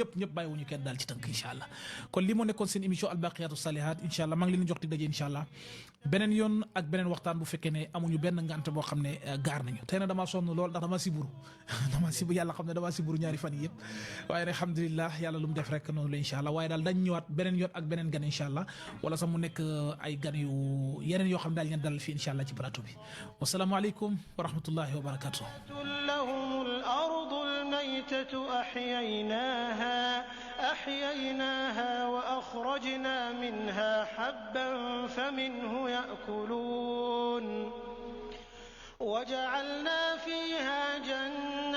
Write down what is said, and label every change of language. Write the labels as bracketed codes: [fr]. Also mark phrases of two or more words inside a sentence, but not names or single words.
[wo] ñëpp bàyyiwuñu kenn daal ci tënk [ar] إن شاء الله [wo] kon li moo nekkoon seen émission [ar] الباقيات الصالحات إن شاء الله [wo] maa ngi leen di jox di daje [ar] إن شاء الله [wo] beneen yoon ak beneen waxtaan bu fekkee ne amuñu benn ngant boo xam ne gaar nañu tey na damaa sonn lool ndax damaa siburu yàlla xam ne damaa siburu ñaari fan yi yëpp waaye nag alhamdulilah yàlla lu mu def rek noonu la [ar] إن شاء الله [wo] waaye daal dañ ñëwaat beneen yoon ak beneen gan [ar] إن شاء الله [wo] wala sax mu nekk ay gan yu yeneen yoo xam ne daal ngeen dalal fii [ar] إن شاء الله [wo] ci plateau bi [ar] والسلام عليكم ورحمة الله وبركاته لهم الأرض الميتة أحييناها وأخرجنا منها حبا فمنه يأكلون وجعلنا فيها جنات